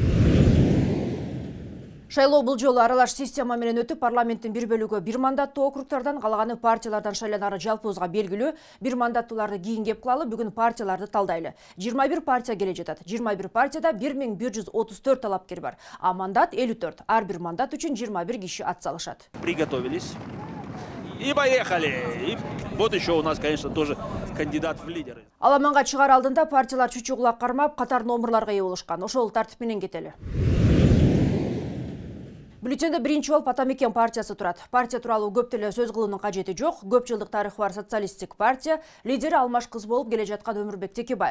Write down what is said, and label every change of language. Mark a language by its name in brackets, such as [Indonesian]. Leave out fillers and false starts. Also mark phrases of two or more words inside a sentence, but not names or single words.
[Kyrgyz] Шайлоо бул жолу аралаш система менен өтүп, парламенттин бир бөлүгү бир мандаттуу округдардан, калганы партиялардан шайланары жалпыбызга белгилүү. Бир мандаттууларды кийин кеп кылалы, бүгүн партияларды талдайлы. 21 партия келе жатат. 21 партияда 1134 талапкер бар. А мандат 54. Ар бир мандат үчүн 21 киши ат салышат. [Russian] Приготовились. И поехали. И вот еще у нас, конечно, тоже кандидат в лидеры. [Kyrgyz] Аламанга чыгар алдында партиялар чүчү кулак кармап, катар номерларга ээ болушкан. Ошол тартип менен кетели. Бюллетенде биринчи болуп Атамекен партиясы турат. Партия тууралуу көп деле сөз кылуунун кажети жок. Көп жылдык тарыхы бар социалисттик партия лидери алмаш кыз болуп келе жаткан Өмүрбек Текебаев.